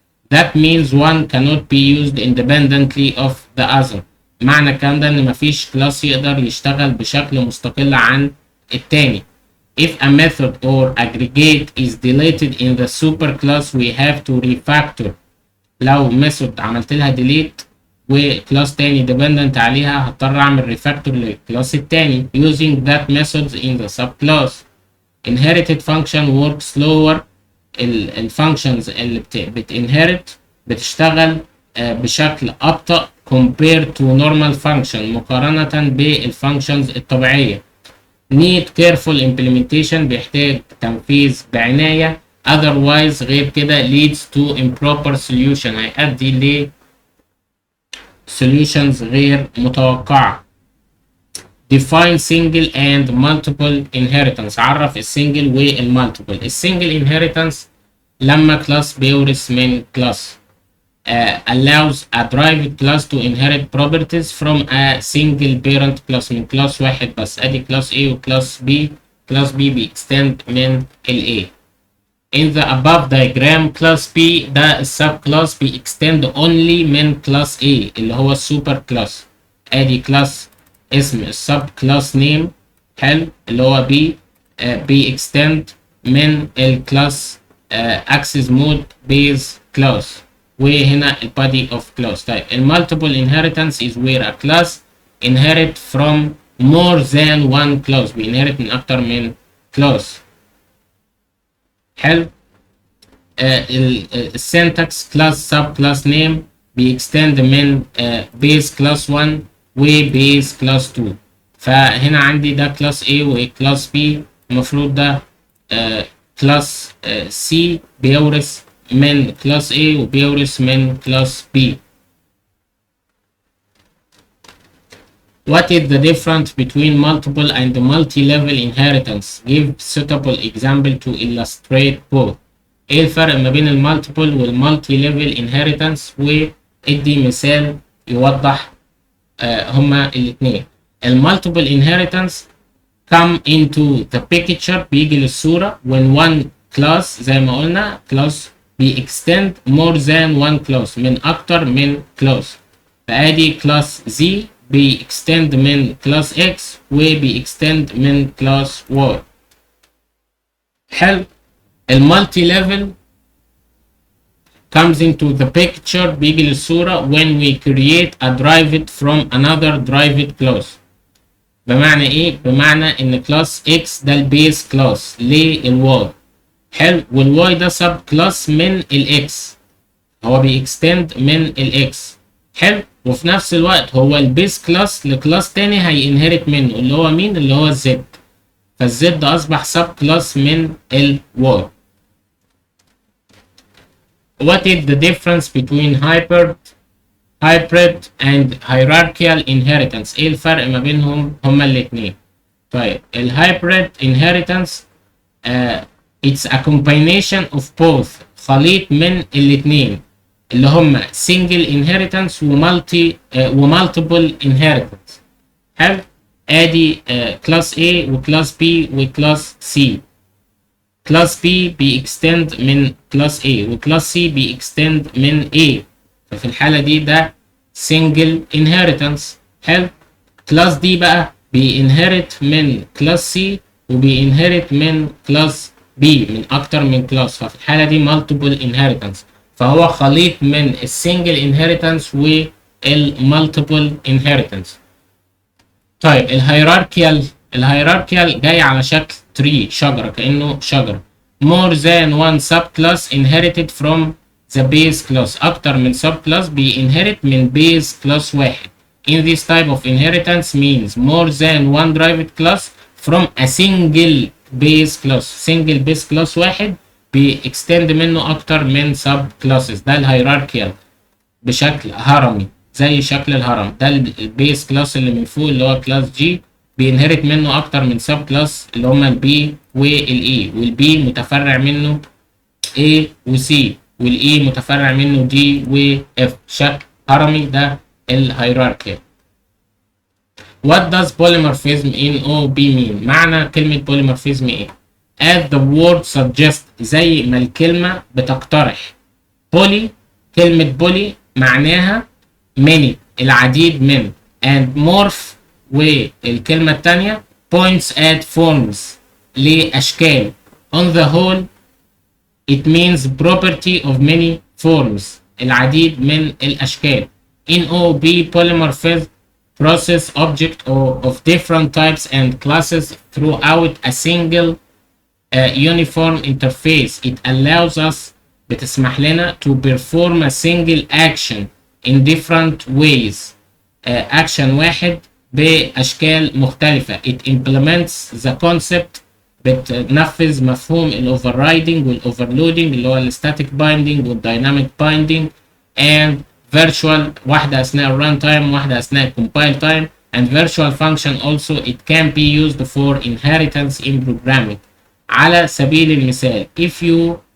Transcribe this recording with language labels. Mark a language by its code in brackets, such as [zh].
[en] That means one cannot be used independently of the other. [ar] معنى الكلام ده ان مفيش class يقدر يشتغل بشكل مستقل عن التاني. [en] If a method or aggregate is deleted in the superclass we have to refactor. [ar] لو method عملت لها delete وكلاس تاني dependent عليها، هضطر اعمل refactor للكلاس التاني [en] using that methods in the subclass. Inherited function work slower. [ar] الفانكشنز اللي بتinherit بتشتغل بشكل أبطأ [en] compared to normal function، [ar] مقارنة بالفانكشنز الطبيعية. [en] need careful implementation، [ar] بيحتاج تنفيذ بعناية، [en] otherwise [ar] غير كده [en] leads to improper solution، [ar] هيؤدي ل [en] solutions [ar] غير متوقعة. [en] define single and multiple inheritance. [ar] عرف السنجل والمالتيبل. السنجل inheritance لما كلاس بيورث من كلاس، [en] allows a derived class to inherit properties from a single parent class [ar] من class واحد بس. ادي class A و class B. class B بيextend من ال A. [en] In the above diagram [ar] class B ده السب كلاس بيextend only من class A اللي هو السوبر كلاس. ادي كلاس اسم السب كلاس نيم حلو اللي هو B بيextend من الكلاس access mode base class وهنا ال body of class. [en] طيب multiple inheritance is where a class inherit from more than one class. [ar] بيinherit من أكتر من class. حلو. السنتكس كلاس سب كلاس نيم بيكستند من بيز كلاس 1 وبيز كلاس 2. فهنا عندي ده كلاس A وكلاس B. المفروض ده كلاس C بيورث من كلاس A وبيورث من كلاس B. [en] What is the difference between multiple and multi-level inheritance? Give suitable example to illustrate both. [ar] ايه الفرق ما بين المالتيبل والمالتي ليفل انهيرتنس وادي مثال يوضح هما الاثنين. [en] المالتيبل inheritance come into the picture [ar] بيجي للصورة [en] when one class [ar] زي ما قلنا [en] class extend more than one class [ar] من اكتر من class. فادي class Z extend من class X extend من class Y. حلو. [en] المالتي ليفل comes into the picture [ar] بيجي للصورة [en] when we create a derived from another derived class. [ar] بمعنى ايه؟ بمعنى ان كلاس X ده البيس كلاس للواي. حلو. والواي ده سب كلاس من الاكس. هو بيكستند من الاكس. حلو. وفي نفس الوقت هو البيس كلاس لكلاس تاني هينهرت منه اللي هو مين؟ اللي هو الزد. فالزد اصبح سب كلاس من الواي. [en] What is the difference between hybrid and hierarchical inheritance? [ar] ايه الفرق ما بينهم هما الاتنين؟ طيب الهايبريد inheritance [en] it's a combination of both. [ar] خليط من الاتنين اللي هما single inheritance ومالتيبل inheritance. حلو. ادي كلاس A وكلاس B وكلاس C. كلاس B بيكستند من كلاس A وكلاس C بيكستند من A. ففي الحالة دي ده single inheritance. حلو. كلاس D بقى بينهرت من كلاس C وبينهرت من كلاس B من أكتر من كلاس. ففي الحالة دي multiple inheritance. فهو خليط من السنجل inheritance والمالتيبل inheritance. طيب الهيراركيال جاي على شكل tree شجرة كأنه شجرة. [en] more than one subclass inherited from the base class. [ar] أكتر من subclass بيinherit من base class واحد. [en] In this type of inheritance means more than one derived class from a single base class. [ar] single base class واحد بيextend منه أكتر من subclasses. ده الهيراركيال بشكل هرمي زي شكل الهرم. ده البيس كلاس اللي من فوق اللي هو كلاس جي بينهرت منه اكتر من سب كلاس اللي هما البي والاي. والبي متفرع منه A وسي والاي متفرع منه دي واف. شكل هرمي ده الهيراركي. [en] What does polymorphism in OOP mean؟ [ar] معنى كلمة polymorphism ايه؟ [en] As the word suggests [ar] زي ما الكلمة بتقترح. poly كلمة poly معناها many العديد من and morph والكلمة التانية [en] points at forms [ar] لأشكال. [en] on the whole it means property of many forms [ar] العديد من الأشكال. [en] in OOP polymorphism process object of different types and classes throughout a single uniform interface. It allows us [ar] بتسمح لنا [en] to perform a single action in different ways. [ar] action واحد بأشكال مختلفة. [en] it implements the concept [ar] بتنفذ مفهوم ال [en] overriding وال overloading اللي هو ال static binding وال dynamic binding and virtual [ar] واحدة أثناء ال [en] runtime واحدة أثناء ال compile time and virtual function also. It can be used for inheritance in programming. [ar] على سبيل المثال [en] if you